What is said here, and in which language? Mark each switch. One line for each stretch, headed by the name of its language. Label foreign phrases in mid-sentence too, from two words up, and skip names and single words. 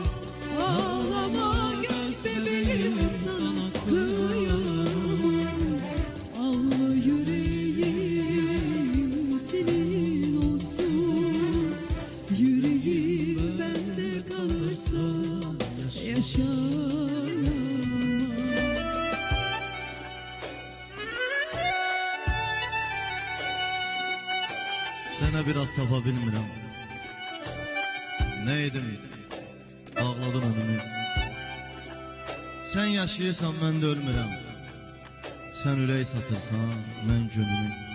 Turkish: Ağlama göz bebeğim, sana kıyamam. Al yüreğim senin olsun. Yüreğim bende kalırsa yaşayamam.
Azerbaijani: Sənə bir ad tapa bilmirəm. Nə edim? Ağladın önümü. Sən yaşayırsan, mən də ölmürəm. Sən ürək satırsan, mən gönlümü.